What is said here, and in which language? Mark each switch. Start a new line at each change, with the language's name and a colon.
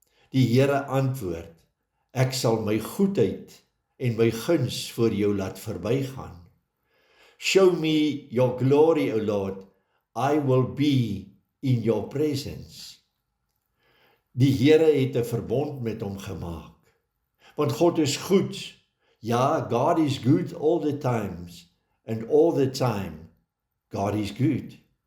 Afrikaans: Die Here antwoord, ek sal my goedheid en my guns voor jou laat verbygaan.
English: Show me your glory, O Lord, I will be in your presence.
Afrikaans: Die Here het 'n verbond met hom gemaak, want God is goed.
English: Ja, God is good all the times, and all the time, God is good.